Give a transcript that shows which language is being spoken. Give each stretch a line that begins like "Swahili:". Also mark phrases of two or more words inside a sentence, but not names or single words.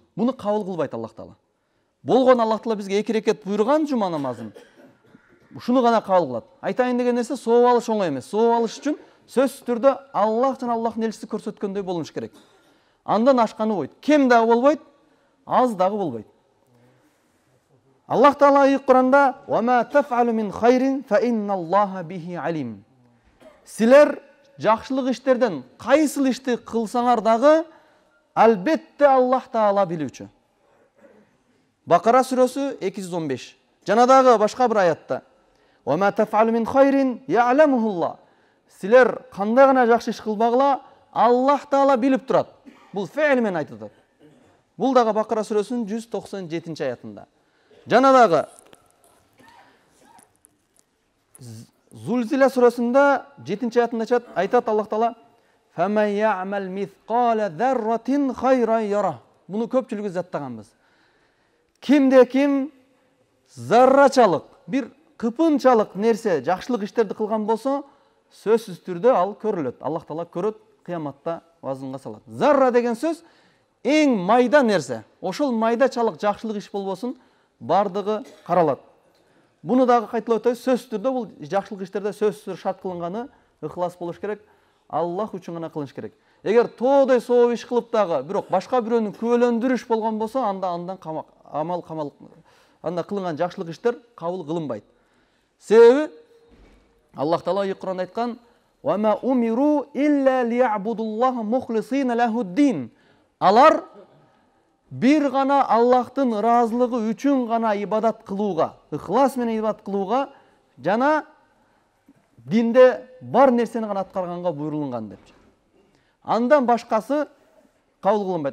Kyrgyz: Муну кабыл кылбайт Аллах Таала. Болгон Аллах Таала бизге 2 рекет буйруган жума намазын. Ушуну гана кабыл кылат. Айтайын деген нерсе, сооп алыш оңой эмес. Сооп алыш үчүн сөзсүз түрдө Аллах жана Аллахтын элчиси көрсөткөндөй болуш керек. Андан ашканы болбойт. Кем дагы болбойт, аз дагы болбойт. Аллах Таала айык Куранда:
Arabic: "وما تفعلوا من خير فإن الله به عليم."
Kyrgyz: Силер жакшылык иштерден кайсыл ишти кылсаңар дагы, албетте Аллах Таала билүүчү. Бакара сүрөсү 215. Жана дагы башка бир аятта:
Arabic: "وما تفعلوا من خير يعلمه الله."
Kyrgyz: Силер кандай гана жакшы иш кылбагыла, Аллах Таала билип турат. Бул фе'л менен айтылат. Бул дагы Бакара сүрөсүнүн 197 аятында. Жана дагы Зулзила сүрөсүндө 7 аятында айтат Аллах Таала:
Arabic: "فمن يعمل مثقال ذرة خيرا يره."
Kyrgyz: Буну көпчүлүгүбүз жаттаганбыз. Кимде ким заррачалык, бир кыпынчалык нерсе жакшылык иштерди кылган болсо, сөзсүз түрдө ал көрүлөт. Аллах Таала көрөт, кыяматта вазынга салат. Зарра деген сөз эң майда нерсе. Ошол майдачалык жакшылык иш болбосун, бардыгы каралат. Буну дагы кайталап өтөбүз. Сөзсүз түрдө бул жакшылык иштерде сөзсүз шарт кылынганы ыхлас болуш керек. Аллах үчүн гана кылыш керек. Эгер тоодой сооп иш кылып дагы, бирок башка бирөөнү күбөлөндүрүш болгон болсо, андан анда кылынган жакшылык иштер кабыл кылынбайт. Себеби Аллах Таала Кур'анда айткан:
Arabic: "وما أمروا إلا ليعبدوا الله مخلصين له الدين".
Kyrgyz: Алар бир гана Аллахтын ыраазылыгы үчүн гана ибадат кылууга, ыхлас менен ибадат кылууга жана динде бар нерсени гана аткарганга буйрулган деп. Андан башкасы кабыл кылынбайт.